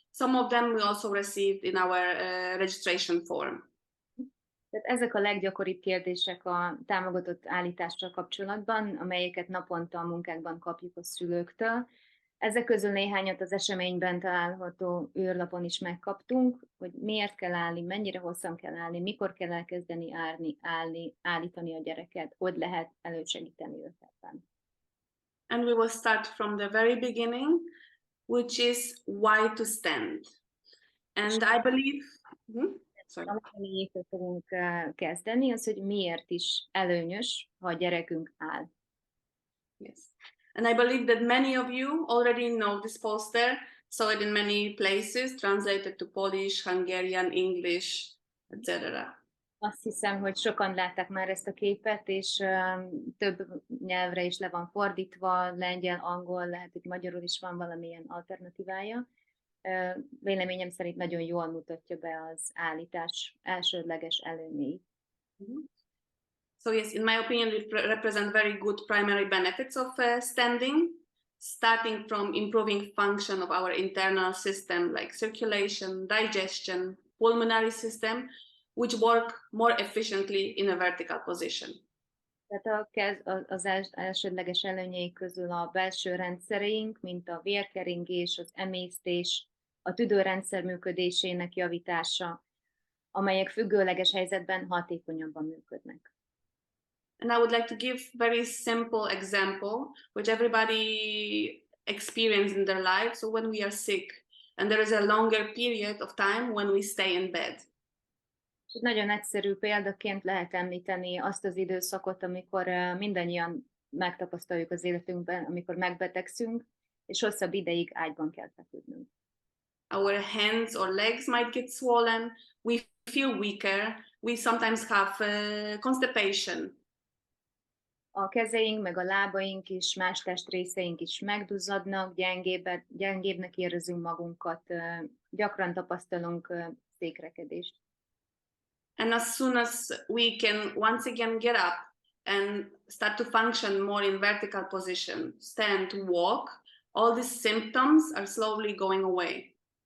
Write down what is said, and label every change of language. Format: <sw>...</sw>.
<en>Some of them we also received in our registration form.</en> <hu>Tehát ezek a leggyakoribb kérdések a támogatott állítással kapcsolatban, amelyeket naponta a munkákban kapjuk a szülőktől. Ezek közül néhányat az eseményben található űrlapon is megkaptunk, hogy miért kell állni, mennyire hosszan kell állni, mikor kell elkezdeni állítani a gyereket, hogy lehet elősegíteni őket.</hu> <en>And we will start from the very beginning, which is why to stand. And I believe... sorry.</en> <hu>Amit fogunk kezdeni, az, hogy miért is előnyös, ha a gyerekünk áll.</hu> <en>Yes. And I believe that many of you already know this poster, saw it in many places, translated to Polish, Hungarian, English, etc.</en> <hu>Azt hiszem, hogy sokan látták már ezt a képet, és több nyelvre is le van fordítva, lengyel, angol, lehet, hogy magyarul is van valamilyen alternatívája. Véleményem szerint nagyon jól mutatja be az állítás elsődleges előnyeit.</hu> <en>So yes, in my opinion, it represents very good primary benefits of standing, starting from improving function of our internal system like circulation, digestion, pulmonary system, which work more efficiently in a vertical position.</en> <hu>Tehát az elsődleges előnyei közül a belső rendszereink, mint a vérkeringés, az emésztés, a tüdőrendszer működésének javítása, amelyek függőleges helyzetben hatékonyabban működnek.</hu> <en>And I would like to give very simple example, which everybody experience in their life. So when we are sick and there is a longer period of time when we stay in bed.</en> <hu>És nagyon egyszerű példaként lehet említeni azt az időszakot, amikor mindannyian megtapasztaljuk az életünkben, amikor megbetegszünk, és hosszabb ideig ágyban kell feküdnünk.</hu> <en>Our hands or legs might get swollen, we feel weaker, we sometimes have constipation.</en> <hu>A kezeink, meg a lábaink is, más testrészeink is megduzzadnak, gyengébbnek érezzünk magunkat, gyakran tapasztalunk székrekedést.</hu> <en>And as soon as we can once again get up and start to function more in vertical position, stand, walk, all these symptoms are slowly going away.</en>